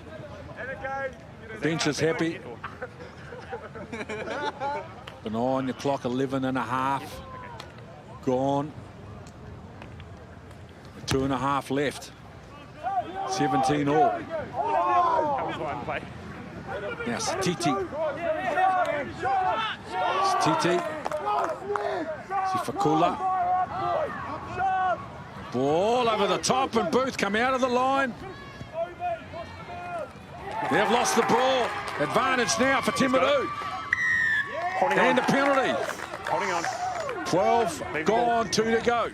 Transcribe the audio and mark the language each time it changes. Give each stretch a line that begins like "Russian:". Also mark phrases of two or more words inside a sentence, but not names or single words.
English: Bench is happy. Been on the clock, 11.5. Gone. 2.5 left. 17 all. Play. Now Titi. Titi. Sifakula. Ball over the top, and Booth come out of the line. They've lost the ball. Advantage now for Timaru. And a penalty. Holding on. 12 gone, 2 to go.